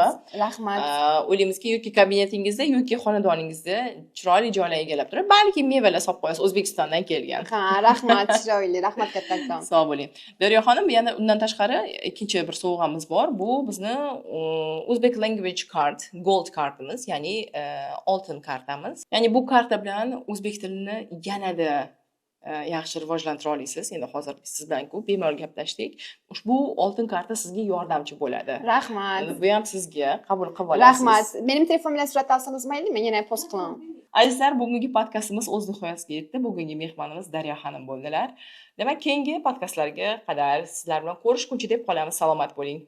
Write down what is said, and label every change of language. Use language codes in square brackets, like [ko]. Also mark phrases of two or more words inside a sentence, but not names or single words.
[uz] Rahmat. O'ylaymizki, yoki kabinetingizda yoki xonadoningizda chiroyli joylar egallab turib, balki mevalar solib qo'yasiz, O'zbekistondan kelgan. Ha, rahmat, chiroyli. Rahmat kattakon. Sog' bo'ling. Daryo xonim, yana undan tashqari ikkinchi bir sovg'amiz bor. Bu bizni [en] Uzbek language card, [uz] gold kartimiz, ya'ni oltin kartamiz. Ya'ni bu karta bilan o'zbek tilini yanada yaxshi rivojlantira olasiz. Endi hozir siz bilan ko'p bemalol gaplashdik. Ushbu oltin karta sizga yordamchi bo'ladi. Rahmat. Bu ham sizga qabul qilib olasiz. Rahmat. [tr] Benim telefonum [uz] bilan surat olsangiz maylimi? Yana post qilaman. Azizlar, bugungi podkastimiz o'z nihoyasiga yetdi. Bugungi mehmonimiz Daryo xonim bo'ldilar. Demak, keyingi podkastlarga qadar sizlar bilan ko'rishguncha deb qolamiz. Salomat bo'ling.